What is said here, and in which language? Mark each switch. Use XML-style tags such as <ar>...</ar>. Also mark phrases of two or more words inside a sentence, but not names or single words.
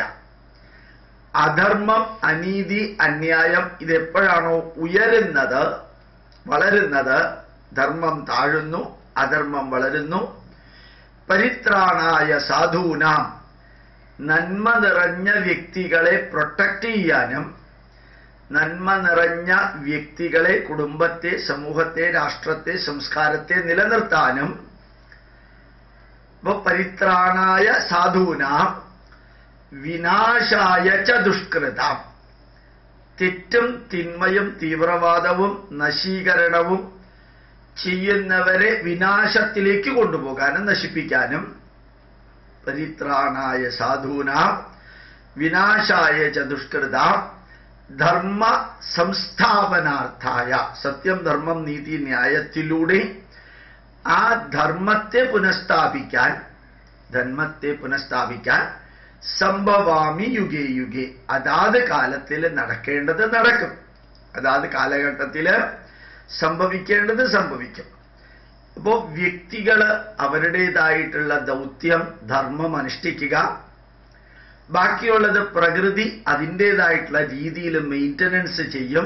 <ml>അധർമ്മം, അനീതി, അന്യായം ഇതെപ്പോഴാണോ ഉയരുന്നത്, വളരുന്നത്, ധർമ്മം താഴുന്നു, അധർമ്മം വളരുന്നു.</ml> <sa>പരിത്രാണായ സാധൂനാം,</sa> <ml>നന്മ നിറഞ്ഞ വ്യക്തികളെ പ്രൊട്ടക്ട് ചെയ്യാനും നന്മ നിറഞ്ഞ വ്യക്തികളെ, കുടുംബത്തെ, സമൂഹത്തെ, രാഷ്ട്രത്തെ, സംസ്കാരത്തെ നിലനിർത്താനും</ml> <sa>പരിത്രാണായ സാധൂനാം വിനാശായ ച ദുഷ്കൃതാം,</sa> <ml>തെറ്റും തിന്മയും തീവ്രവാദവും നശീകരണവും ചെയ്യുന്നവരെ വിനാശത്തിലേക്ക് കൊണ്ടുപോകാനും നശിപ്പിക്കാനും,</ml> <sa>പരിത്രാണായ സാധൂനാം വിനാശായ ച ദുഷ്കൃതാം ധർമ്മ സംസ്ഥാപനാർത്ഥായ,</sa> <ml>സത്യം ധർമ്മം നീതി ന്യായത്തിലൂടെ ആ ധർമ്മത്തെ പുനഃസ്ഥാപിക്കാൻ</ml> <sa>സംഭവാമി യുഗേ യുഗേ,</sa> <ml>അതാത് കാലത്തിൽ നടക്കേണ്ടത് നടക്കും, അതാത് കാലഘട്ടത്തിൽ സംഭവിക്കേണ്ടത് സംഭവിക്കും. അപ്പോ വ്യക്തികള് അവരുടേതായിട്ടുള്ള ദൗത്യം ധർമ്മം അനുഷ്ഠിക്കുക, ബാക്കിയുള്ളത് പ്രകൃതി അതിൻ്റെതായിട്ടുള്ള രീതിയിൽ മെയിൻ്റനൻസ് ചെയ്യും.</ml>